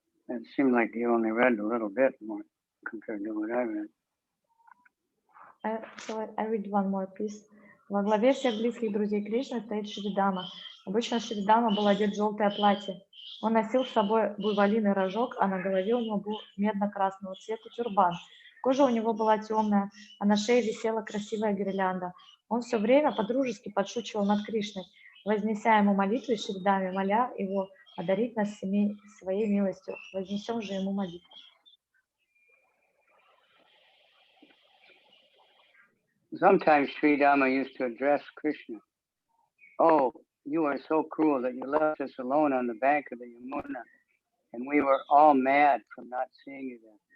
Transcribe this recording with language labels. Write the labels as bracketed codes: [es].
[en] It seemed like you only read a little bit more compared to what I read. I read one more, please. [ru] Во главе всех близких друзей Кришны стоит Шридама. Обычно Шридама был одет в желтое платье. Он носил с собой буйволиный рожок, а на голове у него был медно-красного цвета тюрбан. Кожа у него была темная, а на шее висела красивая гирлянда. Он все время подружески подшучивал над Кришной, вознеся ему молитвы Шридаме, моля его одарить нас своей милостью. Вознесем же ему молитву. [en] Sometimes Sridama used to address Krishna. Oh, you are so cruel that you left us alone on the bank of the Yamuna, and we were all mad from not seeing you there.